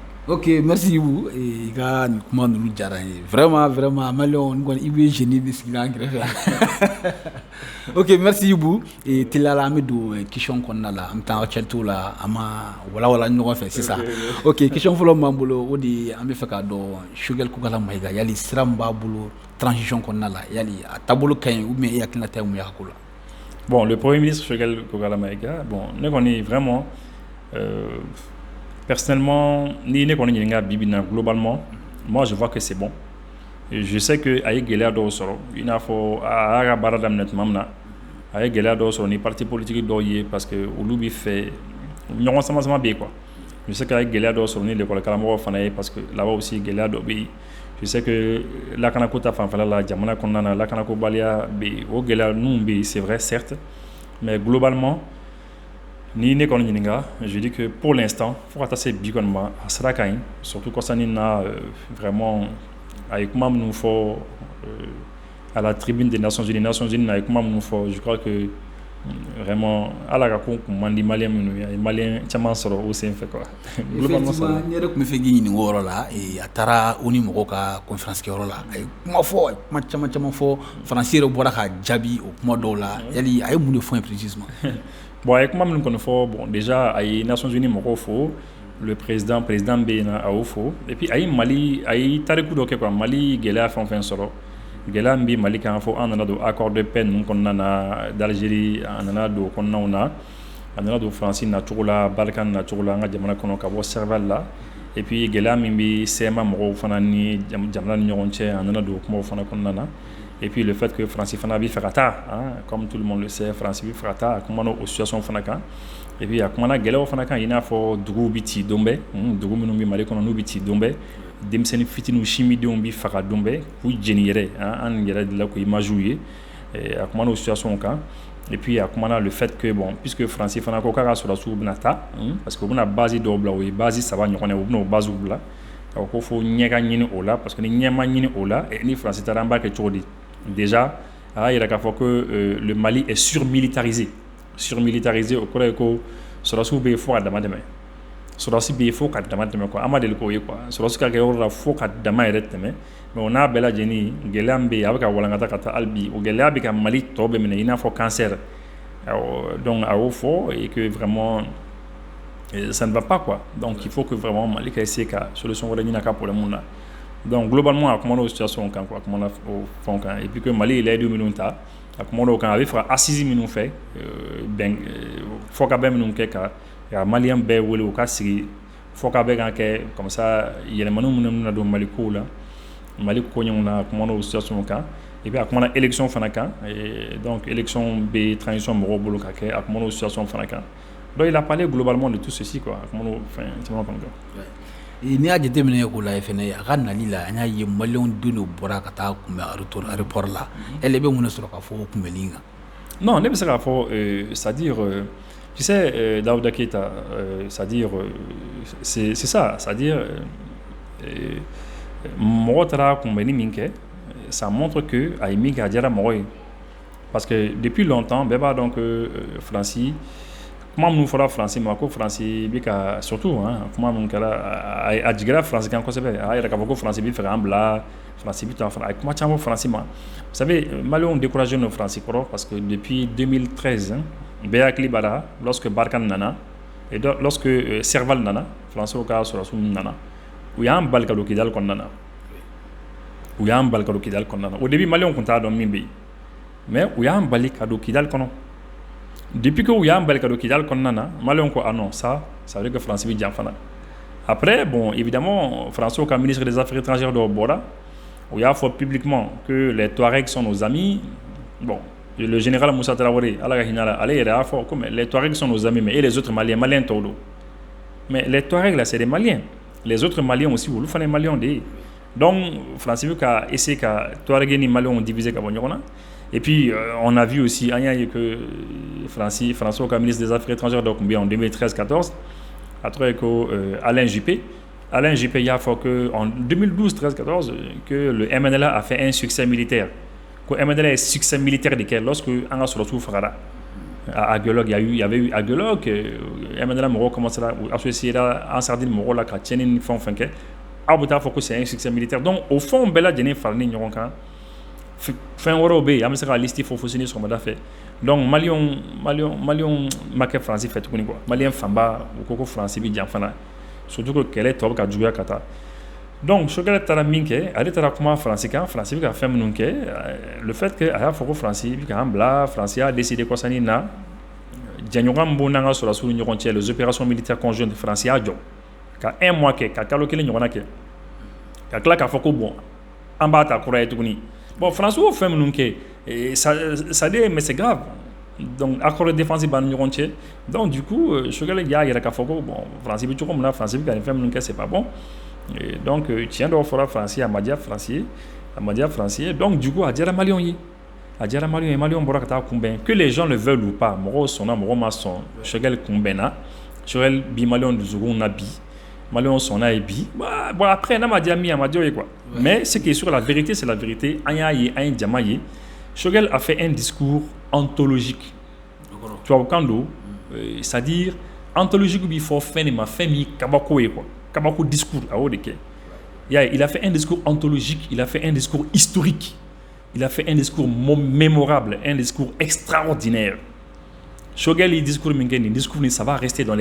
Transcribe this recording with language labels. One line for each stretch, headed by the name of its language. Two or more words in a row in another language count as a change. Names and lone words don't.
French: Ok, merci
Bambara: Ibu i ka nin kuma ninnu diyara n ye vraiment Maliɲɛnw n kɔni i bɛ génie de sigi an kɛrɛfɛ
French: ok merci
Bambara: Ibu teliya la an bɛ don question kɔnɔna la an bɛ taa actualité la an ma walawala ɲɔgɔn fɛ sisan ok question fɔlɔ min b'an bolo o de an bɛ fɛ k'a dɔn Choguel Kokala Mayiga yali sira min b'a bolo transition kɔnɔna la yali a taabolo ka ɲi
French: ou bien
Bambara: e hakilina ta ye mun ye a ko la.
French: Bon, le premier ministre
Bambara: Choguel Kokala Mayiga bon ne kɔni
French: vraiment personnellement
Bambara: ni ne kɔni ɲininka bi na
French: globalement moi je vois que c'est bon et je sais que
Bambara: a ye gɛlɛya dɔw sɔrɔ i n'a fɔ a y'a ka baara daminɛ tuma min na a ye gɛlɛya dɔw sɔrɔ ni
French: parti politique
Bambara: dɔw ye
French: parce que
Bambara: olu bɛ fɛ ɲɔgɔn sama bɛ yen
French: quoi Je sais qu'il y a
Bambara: gɛlɛya dɔ sɔrɔ ni l'école karamɔgɔ fana ye
French: parce que là-bas aussi
Bambara: gɛlɛya dɔ bɛ yen.
French: Je sais que
Bambara: lakanako ta fanfɛla la jamana kɔnɔna na lakanakobaliya bɛ yen o gɛlɛya ninnu bɛ yen
French: c'est vrai certes mais globalement
Bambara: ni ne kɔni ɲininka
French: je dis que pour l'instant
Bambara: fo ka taa se bi kɔni ma a sira ka ɲi surtout kɔsani na vraiment a ye kuma minnu fɔ
French: à la tribune des Nations Unies
Bambara: na a ye kuma minnu fɔ
French: je crois que vraiment
Bambara: ala ka ko kun man di maliyɛn minnu ye a ye maliyɛn caman sɔrɔ o sen fɛ quoi.
French: Globalement ça
Bambara: ne yɛrɛ tun bɛ fɛ k'i ɲininka o yɔrɔ la a taara o ni mɔgɔw ka conférence kɛyɔrɔ la a ye kuma fɔ kuma caman fɔ faransi yɛrɛ bɔra ka jaabi o kuma dɔw la yali a ye mun de fɔ yen précisément. Bon a ye kuma minnu kɔni fɔ
French: bon déjà
Bambara: a ye Nations Unies mɔgɔw fo
French: le président
Bambara: bɛ yen na a y'o fo
French: et puis
Bambara: a ye Mali a ye tariku dɔ kɛ quoi Mali gɛlɛya fɛn o fɛn sɔrɔ gɛlɛya min bɛ Mali kan fo an nana don
French: accord de paix
Bambara: ninnu kɔnɔna na d'Algérie a nana don kɔnɔnaw na a nana don Faransi nacogo la Balkan nacogo la an ka jamana kɔnɔ ka bɔ Serval la
French: et puis
Bambara: gɛlɛya min bɛ CEMA mɔgɔw fana ni jamana ni ɲɔgɔn cɛ a nana don o kumaw fana kɔnɔna na
French: et puis le fait que
Bambara: Faransi fana bɛ fɛ ka taa
French: comme tout le monde le sait
Bambara: Faransi bɛ fɛ ka taa a kumana o situation fana kan
French: et puis
Bambara: a kumana gɛlɛyaw fana kan i n'a fɔ duguw bɛ ci don bɛɛ dugu minnu bɛ Mali kɔnɔ n'u bɛ ci don bɛɛ denmisɛnnin fitininw simidenw bɛ faga don bɛɛ k'u jeni yɛrɛ an yɛrɛ de la ko image ye a kumana o situation kan
French: et puis
Bambara: a kumana
French: le fait que bon puisque
Bambara: Faransi fana ko k'a ka sɔrɔdasiw bɛna taa
French: parce que
Bambara: u bɛna base dɔw bila o ye base 3 ɲɔgɔn ye u bɛna o base bila ko fo ɲɛ ka ɲini o la
French: parce que
Bambara: ni ɲɛ ma ɲini o la ni Faransi taara an b'a kɛ cogo di déjà a y'a yira k'a fɔ
French: que le Mali est surmilitarisé
Bambara: o kɔrɔ ye ko sɔrɔdasiw bɛ yen fo ka dama tɛmɛ sɔrɔdasi bɛ yen fo ka dama tɛmɛ quoi an ma deli k'o ye quoi sɔrɔdasi ka kɛ yɔrɔ la fo ka dama yɛrɛ tɛmɛ mais o n'a bɛɛ lajɛlen gɛlɛya min bɛ yen a bɛ ka walankata ka taa hali bi o gɛlɛya bɛ ka Mali tɔ bɛɛ minɛ i n'a fɔ
French: cancer donc
Bambara: a y'o fɔ
French: et que vraiment ça ne va pas quoi donc il faut que vraiment
Bambara: Mali ka essayer ka solution wɛrɛ ɲini a ka problème na
French: donc globalement
Bambara: a kumana o situation kan quoi a kumana o fɛnw kan
French: et puis que
Bambara: Mali ye layidu minnu ta a kumana o kan a bɛ fɛ ka assise minnu fɛ fɔkabɛn minnu kɛ ka maliyɛn bɛɛ wele u ka sigi fɔkabɛn kan kɛ
French: comme ça
Bambara: yɛlɛmaniw minnu bɛna don Mali kow la Mali koɲɛw na a kumana o situation kan et puis a kumana élection fana kan
French: donc élection
Bambara: bɛ transition mɔgɔw bolo ka kɛ a kumana o situation fana kan
French: donc il a parlé globalement de tout ceci quoi
Bambara: a kumana o fɛn caman fana kan. N'i y'a jateminɛ k'o lajɛ fɛnɛ a ka nali la an y'a ye maliyɛnw den dɔ bɔra ka taa kunbɛn aéroport la elle bɛ mun de sɔrɔ k'a fɔ o kunbɛnni kan. Non ne bɛ se k'a fɔ
French: c'est-à-dire tu sais
Bambara: Daouda Keita
French: c'est-à-dire c'est ça c'est-à-dire
Bambara: mɔgɔ taara kunbɛnni min kɛ
French: ça montre que
Bambara: a ye min kɛ a diyara mɔgɔ ye
French: parce que depuis longtemps
Bambara: bɛɛ b'a dɔn que Faransi kuma minnu fɔra Faransi ma ko Faransi bɛ ka surtout kuma minnu kɛra a jigira Faransi kan kosɛbɛ a yɛrɛ k'a fɔ ko Faransi bɛ fɛ k'an bila Faransi bɛ taa a ye kuma caman fɔ Faransi ma
French: vous savez
Bambara: maliyɛnw découragé no Faransi kɔrɔ
French: parce que depuis
Bambara: 2013 bɛɛ hakili b'a la lorsque Barkhane nana
French: et lorsque
Bambara: Serval nana Faransiw ka sɔrɔdasiw nana u y'an bali ka don Kidali kɔnɔna na
French: au début
Bambara: maliyɛnw tun t'a dɔn min bɛ yen mais u y'an bali ka don Kidali kɔnɔ
French: depuis que
Bambara: u y'an bali ka don Kidali kɔnɔna na maliyɛnw ko
French: ah non ça veut dire que
Bambara: Faransi bɛ jan fana
French: après bon évidemment
Bambara: Faransiw ka
French: ministre des affaires étrangères
Bambara: dɔw bɔra u y'a fɔ
French: publiquement que les Touaregs sont nos amis bon le général
Bambara: Moussa Traoré ala ka hinɛ la ale yɛrɛ y'a fɔ ko
French: mais les Touaregs sont nos amis mais et les autres Maliens
Bambara: tɔw don
French: mais les Touaregs là c'est des Maliens les autres Maliens aussi
Bambara: olu fana ye Maliens de ye donc Faransi bɛ ka essayer ka Touareg ni
French: Maliens diviser
Bambara: ka bɔ ɲɔgɔn na
French: et puis on a vu aussi
Bambara: an y'a ye que Faransiw ka
French: ministre des affaires étrangères
Bambara: dɔ tun bɛ yen en 2013-14 a tɔgɔ ye
French: ko Alain Juppé
Bambara: y'a fɔ
French: que en 2012-13-14 que le MNLA a fait un succès militaire que MNLA est succès militaire
Bambara: de kɛ
French: lorsque
Bambara: an ka sɔrɔdasiw fagara
French: à Aguelog il y avait eu Aguelog MNLA mɔgɔw commencé à associer en sardine
Bambara: mɔgɔw la ka tiɲɛni ni fɛnw fɛn kɛ aw bɛ taa fɔ ko
French: c'est un succès militaire donc au fond
Bambara: bɛɛ lajɛlen faralen ɲɔgɔn kan fɛn wɛrɛw bɛ yen an bɛ se ka liste fɔ fo sini sɔgɔmada fɛ donc maliyɛnw ma kɛ Faransi fɛ tuguni quoi maliyɛn fanba u ko Faransi bɛ jan fana
French: surtout que
Bambara: kɛlɛ tɔ bɛ ka juguya ka taa donc Sogɛlɛ taara min kɛ ale taara kuma Faransi kan Faransi bɛ ka fɛn minnu kɛ
French: le fait que
Bambara: a y'a fɔ ko Faransi bɛ k'an bila Faransi y'a décidé kɔsani na jɛɲɔgɔn min b'o n'an ka sɔrɔdasiw ni ɲɔgɔn cɛ
French: les opérations militaires conjointes
Bambara: Faransi y'a jɔ ka 1 mois kɛ ka kalo kelen ɲɔgɔnna kɛ ka tila k'a fɔ ko bon an b'a ta kura ye tuguni bon Faransi y'o fɛn minnu kɛ
French: ça dit mais c'est grave donc accord défensif
Bambara: b'a ɲɔgɔn cɛ
French: donc du coup
Bambara: Choguel y'a yɛrɛ k'a fɔ ko bon France bɛ cogo min na France bɛ ka nin fɛn minnu kɛ
French: c'est pas bon et donc
Bambara: tiɲɛ dɔw fɔra France a ma diya France ye
French: donc du coup
Bambara: a diyara Maliyɛnw ye Maliyɛnw bɔra ka taa kunbɛn
French: que les gens le veulent ou pas
Bambara: mɔgɔw sɔnna mɔgɔw ma sɔn Choguel kunbɛnna Choguel bi Maliyɛnw dusukun na bi Maliyɛnw sɔnna ye bi
French: bon après
Bambara: n'a ma diya min a ma diya o ye
French: quoi mais ce qui est sûr la vérité
Bambara: c'est la vérité an y'a ye an ye jama ye
French: Choguel a fait un discours ontologique
Bambara: tubabukan don
French: c'est-à-dire ontologique
Bambara: b'i fɔ fɛn de ma fɛn min kabako ye quoi kabako discours a y'o de kɛ
French: il a fait un discours ontologique il a fait un discours historique il a fait un discours mémorable un discours extraordinaire
Bambara: Choguel yi discours min kɛ nin discours ni
French: ça va rester dans